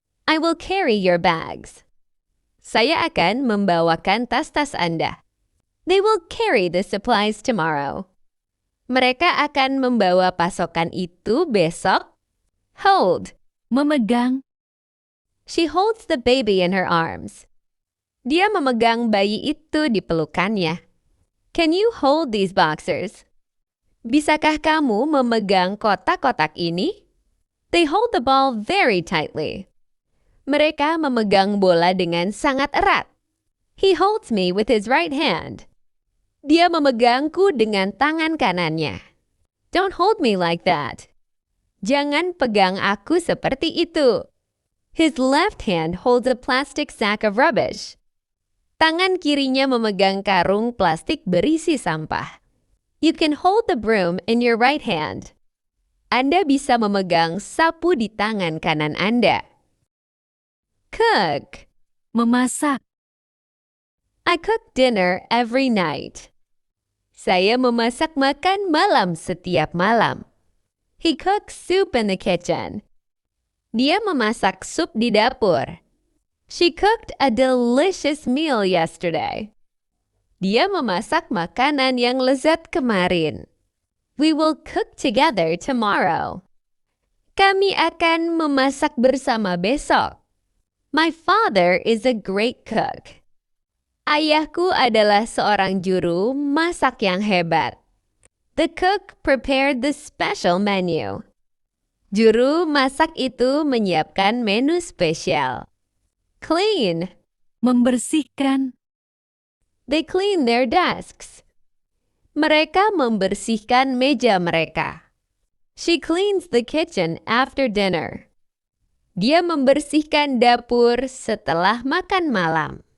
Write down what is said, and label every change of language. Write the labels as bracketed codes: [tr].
[en] I will carry your bags. [id] Saya akan membawakan tas-tas Anda. [en] They will carry the supplies tomorrow. [id] Mereka akan membawa pasokan itu besok. Hold. Memegang. [en] She holds the baby in her arms. [id] Dia memegang bayi itu di pelukannya. [en] Can you hold these boxers? [id] Bisakah kamu memegang kotak-kotak ini? [en] They hold the ball very tightly. [id] Mereka memegang bola dengan sangat erat. [en] He holds me with his right hand. [id] Dia memegangku dengan tangan kanannya. [en] Don't hold me like that. [id] Jangan pegang aku seperti itu. [en] His left hand holds a plastic sack of rubbish. [id] Tangan kirinya memegang karung plastik berisi sampah. [en] You can hold the broom in your right hand. [id] Anda bisa memegang sapu di tangan kanan Anda. Cook. Memasak. [en] I cook dinner every night. [id] Saya memasak makan malam setiap malam. [en] He cooks soup in the kitchen. [id] Dia memasak sup di dapur. [en] She cooked a delicious meal yesterday. [id] Dia memasak makanan yang lezat kemarin. [en] We will cook together tomorrow. [id] Kami akan memasak bersama besok. [en] My father is a great cook. [id] Ayahku adalah seorang juru masak yang hebat. [en] The cook prepared the special menu. [id] Juru masak itu menyiapkan menu spesial. [en] Clean. [id] Membersihkan. [en] They clean their desks. [id] Mereka membersihkan meja mereka. [en] She cleans the kitchen after dinner. [id] Dia membersihkan dapur setelah makan malam.